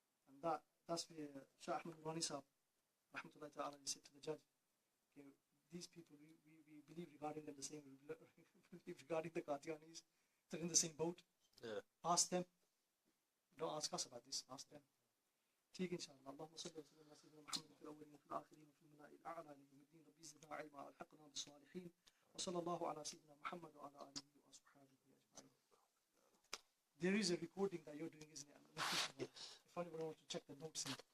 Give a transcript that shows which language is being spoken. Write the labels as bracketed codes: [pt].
[en] And that's where Shah Ahmad Nurani Sahib, rahmatullahi ta'ala, he said to the judge, okay, these people, we believe regarding them the same, we believe regarding the Qadianis, they're in the same boat. Yeah. Ask them. Don't ask us about this, ask them. [ur] ठीक इंशाअल्लाह [ar] اللهم صل وسلم على سيدنا محمد في الأولين وفي الآخرين وفي الملأ الأعلى ليوم الدين رب زدنا علما والحقنا بالصالحين وصلى الله على سيدنا محمد وعلى آله وأصحابه أجمعين. [en] There is a recording that you're doing, isn't it? If anyone wants to check the notes in.